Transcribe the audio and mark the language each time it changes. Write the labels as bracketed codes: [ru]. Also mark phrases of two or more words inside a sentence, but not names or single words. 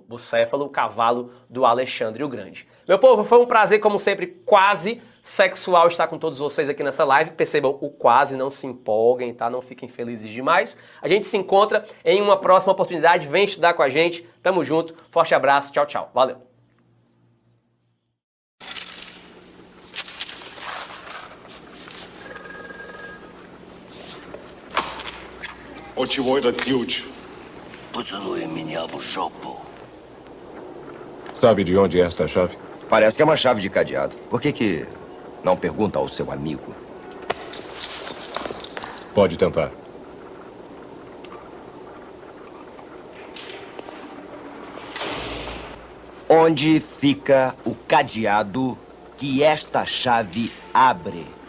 [pt] Bucéfalo, o cavalo do Alexandre o Grande. Meu povo, foi um prazer, como sempre, quase sexual estar com todos vocês aqui nessa live. Percebam o quase, não se empolguem, tá? Não fiquem felizes demais. A gente se encontra em uma próxima oportunidade. Vem estudar com a gente. Tamo junto. Forte abraço. Tchau, tchau. Valeu. [ru] Очевой этот ключ. Поцелуй меня в жопу. [pt] Sabe de onde é esta chave? Parece que é uma chave de cadeado. Por que não pergunta ao seu amigo? Pode tentar. Onde fica o cadeado que esta chave abre?